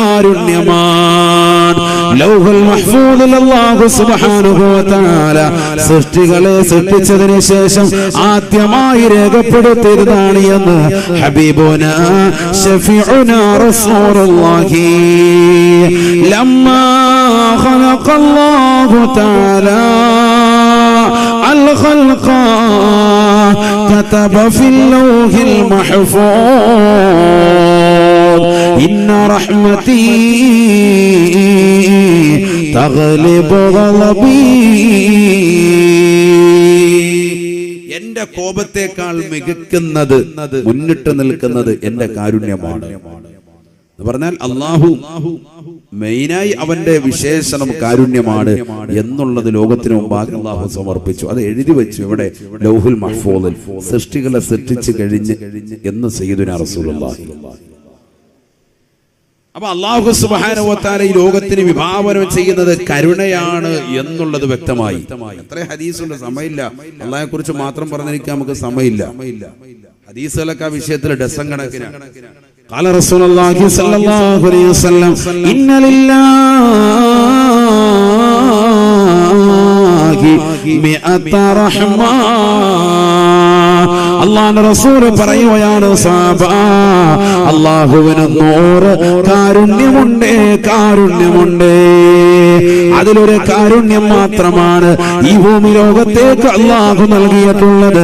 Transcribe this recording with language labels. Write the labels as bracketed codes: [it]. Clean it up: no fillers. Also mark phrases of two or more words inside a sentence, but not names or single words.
[ml] ലൗഹുൽ മഹ്ഫൂദിൽ അല്ലാഹു [ar] سبحانه وتعالى [ml] സൃഷ്ടികളെ സൃഷ്ടിച്ചതിന് ശേഷം ആദ്യമായി രേഖപ്പെടുത്തിയതാണ് എന്ന് [ar] حبيبنا شفيعنا رسول الله لما خلق الله تعالى [ml] الخلق [ar] كتب في اللوح المحفوظ إن رحمتي تغلب غضبي [ml] എന്റെ കോപത്തേക്കാൾ മികക്കുന്നത് മുന്നിട്ട് നിൽക്കുന്നത് എന്റെ കാരുണ്യമാണ് എന്ന് പറഞ്ഞാൽ അല്ലാഹു മെയിനായി അവന്റെ വിശേഷണം കാരുണ്യമാണ് എന്നുള്ളത് ലോകത്തിന് മുമ്പാകെ അല്ലാഹു സമർപ്പിച്ചു. അത് എഴുതി വെച്ചു ഇവിടെ ലൗഹുൽ മഹ്ഫൂദിൽ സൃഷ്ടികളെ സൃഷ്ടിച്ചു കഴിഞ്ഞ് എന്ന് [ar] سيدنا رسول الله. [ml] അപ്പൊ അല്ലാഹു [ar] سبحانه وتعالى [ml] ഈ ലോകത്തിന് വിഭാവനം ചെയ്യുന്നത് കരുണയാണ് എന്നുള്ളത് വ്യക്തമായി. എത്ര ഹദീസുണ്ട്, സമയമില്ല. അല്ലാഹയെ കുറിച്ച് മാത്രം പറഞ്ഞിരിക്കാൻ നമുക്ക് സമയമില്ല. ഹദീസുകളൊക്കെ ആ വിഷയത്തിൽ ഡസൻ കണക്കിനാണ്. [ar] قال رسول الله صلى الله عليه وسلم إن لله مئة رحمة [ml] അല്ലാഹുവിന്റെ റസൂൽ പറയുകയാണ് സഹാബ അല്ലാഹുവിന് 100 കാരുണ്യമുണ്ട്. അതിലൊരു കാരുണ്യം മാത്രമാണ് ഈ ഭൂമി ലോകത്തേക്ക് അല്ലാഹു നൽകിയിട്ടുള്ളത്.